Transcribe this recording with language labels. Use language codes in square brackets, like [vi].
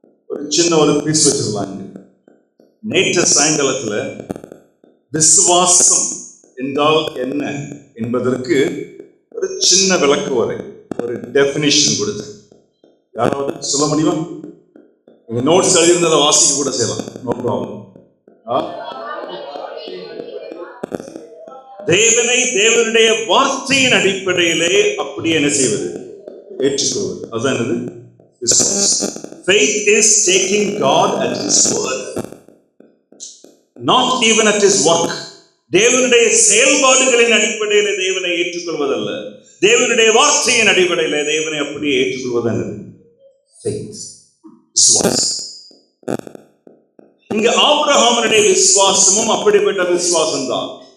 [ta] ஒரு சின்ன ஒரு பீஸ் வச்சிருக்காங்க. நேற்று சாயங்காலத்துல விசுவாசம் என்றால் என்ன என்பதற்கு ஒரு சின்ன விளக்கு வரை, ஒரு டெபினிஷன் கொடுத்து, யாராவது சொல்ல முடியுமா? நீங்க நோட்ஸ் எழுதியிருந்ததை வாசிக்க கூட செய்யலாம், நோ ப்ராப்ளம். தேவனை தேவனுடைய வார்த்தையின் அடிப்படையிலே அப்படி என்ன செய்வது? ஏற்றுக்கொள்வது. அதுதான் என்னது? விசுவாசம். [en] Faith is taking God at His word, not even at His work. [ta] தேவனுடைய செயல்பாடுகளின் அடிப்படையிலே தேவனை ஏற்றுக்கொள்வதல்ல, தேவனுடைய வார்த்தையின் அடிப்படையிலே தேவனை அப்படியே ஏற்றுக்கொள்வது என்னது? [en] Faith, [ta] விசுவாசம். இங்க ஆபிரகாமுடைய விசுவாசமும் அப்படிப்பட்ட விசுவாசம் தான்.